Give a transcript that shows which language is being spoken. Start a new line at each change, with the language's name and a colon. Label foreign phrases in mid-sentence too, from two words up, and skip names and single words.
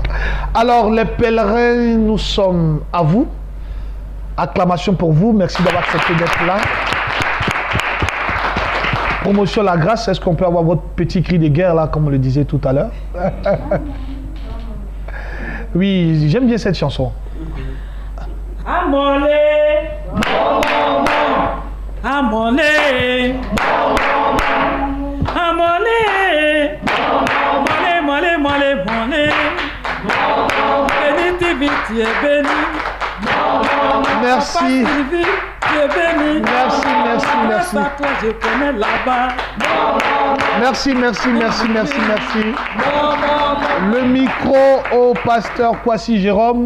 French: Alors, les pèlerins, nous sommes à vous. Acclamation pour vous. Merci d'avoir accepté d'être là. Promotion la grâce. Est-ce qu'on peut avoir votre petit cri de guerre, là, comme on le disait tout à l'heure? Oui, j'aime bien cette chanson. Amolé, amolé, amolé, molé, molé, molé, béni, tu es béni. Merci. Merci. Je connais là-bas. Merci. Le micro au pasteur Kwasi Jérôme.